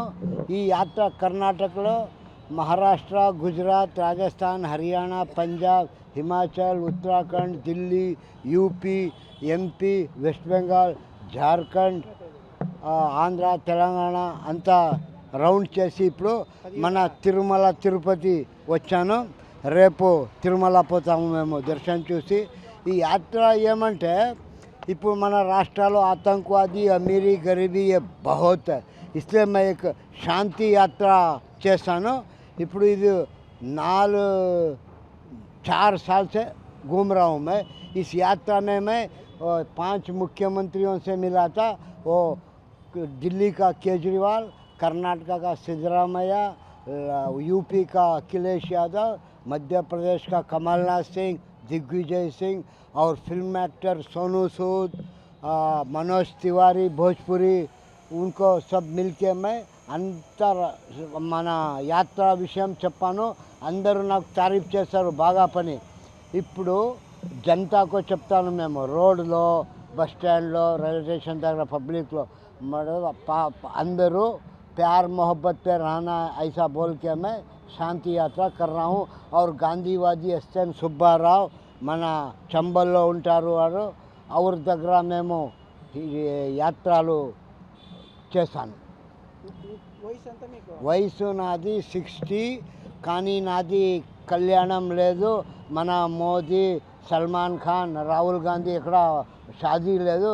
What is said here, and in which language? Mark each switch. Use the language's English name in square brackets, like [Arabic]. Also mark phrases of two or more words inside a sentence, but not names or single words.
[Telugu] ఈ యాత్ర కర్ణాటకలో మహారాష్ట్ర, గుజరాత్, రాజస్థాన్, హర్యానా, పంజాబ్, హిమాచల్, ఉత్తరాఖండ్, ఢిల్లీ, యూపీ, ఎంపీ, వెస్ట్ బెంగాల్, జార్ఖండ్, ఆంధ్ర, తెలంగాణ అంతా రౌండ్ చేసి ఇప్పుడు మన తిరుమల తిరుపతి వచ్చాను. రేపు తిరుమల పోతాము మేము దర్శనం చూసి. ఈ యాత్ర ఏమంటే ఇప్పుడు మన రాష్ట్రాల్లో [Hindi] आतंकवादी अमीरी गरीबी बहुत है, इसलिए मैं एक शांति यात्रा చేశాను. [Telugu] ఇప్పుడు ఇది [Hindi] 4 साल से घूम रहा हूँ मैं. इस यात्रा में मैं 5 मुख्यमंत्रियों से मिला था. वो दिल्ली का केजरीवाल, कर्नाटका का सिद्धरामैया, यूपी का अखिलेश यादव, मध्य प्रदेश का कमलनाथ सिंह, दिग्विजय सिंह और फिल्म एक्टर सोनू सूद, मनोज तिवारी भोजपुरी, उनको सब मिलके मैं [Telugu] మన యాత్ర విషయం చెప్పాను. అందరూ నాకు తారీఫ్ చేశారు బాగా పని. ఇప్పుడు జనతాకు చెప్తాను, మేము రోడ్లో, బస్ స్టాండ్లో, రైల్వే స్టేషన్ దగ్గర పబ్లిక్లో అందరూ [Hindi] प्यार मोहब्बत पे रहना, ऐसा बोल के मैं शांति यात्रा कर रहा हूँ. और गांधीवादी एस.एन. [Telugu] సుబ్బారావు మన చంబల్లో ఉంటారు. వారు ಅವ್ರ దగ్గర మేము యాత్రలు చేశాను. వయసు నాది 60, కానీ నాది కళ్యాణం లేదు. మన మోదీ, సల్మాన్ ఖాన్, రాహుల్ గాంధీ ఇక్కడ షాదీ లేదు.